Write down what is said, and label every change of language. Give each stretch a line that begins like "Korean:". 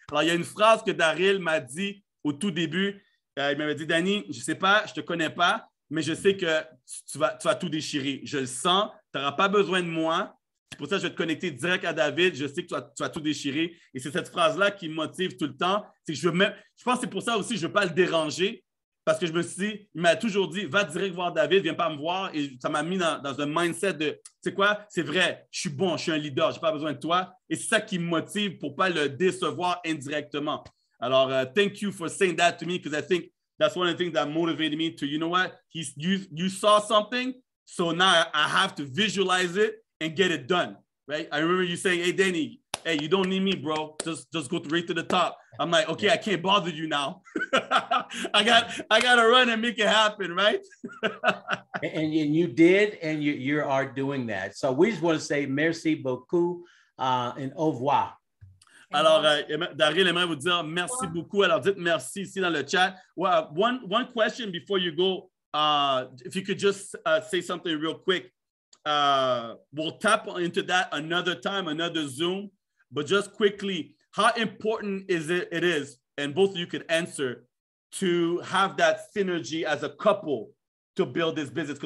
French: Alors, il y a une phrase que Daryl m'a dit au tout début. Il m'avait dit, Danny, je ne sais pas, je ne te connais pas, mais je sais que tu vas tout déchirer. Je le sens, tu n'auras pas besoin de moi. C'est pour ça que je vais te connecter direct à David. Je sais que tu vas tout déchirer. Et c'est cette phrase-là qui me motive tout le temps. C'est que je pense que c'est pour ça aussi que je ne veux pas le déranger. Parce que je me suis dit, il m'a toujours dit, va direct voir David, viens pas me voir. Et ça m'a mis dans un mindset de, tu sais quoi, c'est vrai, je suis bon, je suis un leader, je n'ai pas besoin de toi. Et c'est ça qui me motive pour ne pas le décevoir indirectement.
English: Alors, thank you for saying that to me because I think that's one of the things that motivated me to, you know what, you saw something, so now I have to visualize it and get it done, right? I remember you saying, hey, Danny, hey, you don't need me, bro. Just go right to the top. I'm like, okay, I can't bother you now. I got to run and make it happen, right? and you did, and you are doing that. So we just want to say
French: merci beaucoup
English: and
French: au revoir. Alors, Daryl aimerait vous dire merci beaucoup. Alors, dites merci ici dans le chat.
English: Well, one question before you go, if you could just say something real quick. We'll tap into that another time, another Zoom. But just quickly, how important is it is, and both of you could answer, to have that synergy as a couple to build this business?